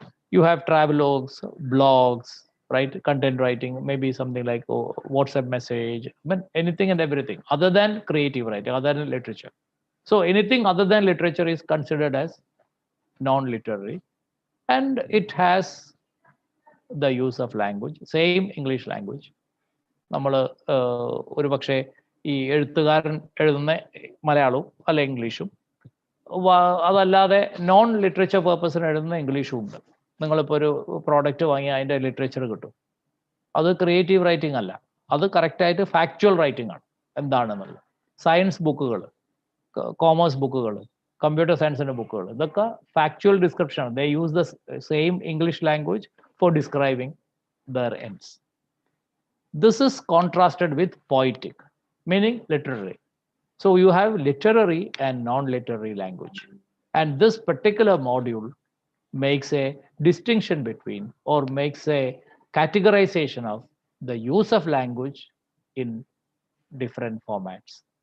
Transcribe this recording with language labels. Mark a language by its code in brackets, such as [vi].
[en] You have travelogues, blogs, right? Content writing, maybe something like WhatsApp message, I mean, anything and everything other than creative writing, other than literature. So anything other than literature is considered as non-literary, and it has the use of language, same English language. [ml] നമ്മൾ ഒരു പക്ഷേ ഈ എഴുത്തുകാരൻ എഴുതുന്ന മലയാളവും അല്ല ഇംഗ്ലീഷും അതല്ലാതെ നോൺ ലിറ്ററേച്ചർ പർപ്പസിന് എഴുതുന്ന ഇംഗ്ലീഷും ഉണ്ട്. നിങ്ങളിപ്പോൾ ഒരു പ്രോഡക്റ്റ് വാങ്ങി അതിൻ്റെ ലിറ്ററേച്ചർ കിട്ടും. അത് ക്രിയേറ്റീവ് റൈറ്റിംഗ് അല്ല, അത് കറക്റ്റായിട്ട് ഫാക്ച്വൽ റൈറ്റിംഗ് ആണ് എന്താണെന്നുള്ളത്. സയൻസ് ബുക്കുകൾ, കോമേഴ്സ് ബുക്കുകൾ, കമ്പ്യൂട്ടർ സയൻസിൻ്റെ ബുക്കുകൾ, ഇതൊക്കെ ഫാക്ച്വൽ ഡിസ്ക്രിപ്ഷൻ ആണ്. [en] They use the same English language for describing their ends. This is contrasted with poetic, meaning literary. So you have literary and non-literary language. And this particular module makes a distinction between, or makes a categorization of the use of language in different formats.